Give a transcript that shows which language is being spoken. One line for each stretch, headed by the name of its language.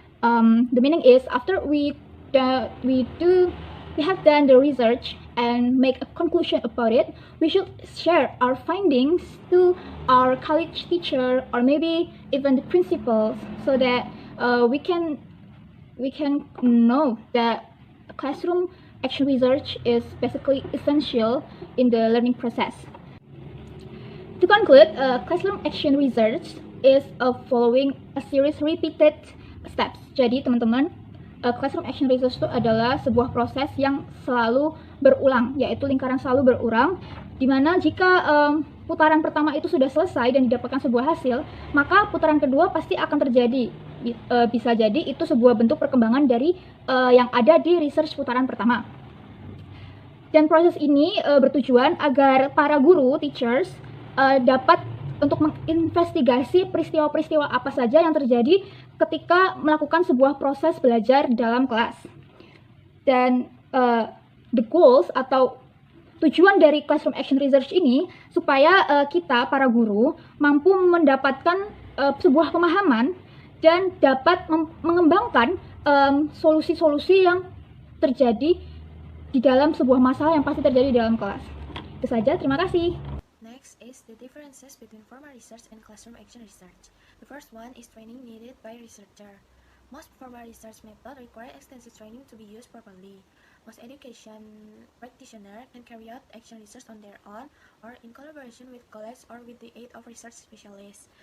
English: The meaning is after we have done the research and make a conclusion about it, we should share our findings to our college teacher or maybe even the principals, so that we can know that classroom action research is basically essential in the learning process. To conclude, classroom action research is following a series repeated steps.
Indonesian: Jadi teman-teman, classroom action research itu adalah sebuah proses yang selalu berulang, yaitu lingkaran selalu berulang, di mana jika putaran pertama itu sudah selesai dan didapatkan sebuah hasil, maka putaran kedua pasti akan terjadi. Bisa jadi itu sebuah bentuk perkembangan dari yang ada di research putaran pertama. Dan proses ini bertujuan agar para guru, teachers, dapat untuk menginvestigasi peristiwa-peristiwa apa saja yang terjadi ketika melakukan sebuah proses belajar dalam kelas. Dan
English: the goals
Indonesian: atau tujuan dari classroom action research ini supaya kita, para guru, mampu mendapatkan sebuah pemahaman dan dapat mengembangkan solusi-solusi yang terjadi di dalam sebuah masalah yang pasti terjadi di dalam kelas. Itu saja, terima kasih.
English: Next is the differences between formal research and classroom action research. The first one is training needed by researcher. Most formal research methods require extensive training to be used properly. Most education practitioners can carry out action research on their own or in collaboration with colleagues or with the aid of research specialists.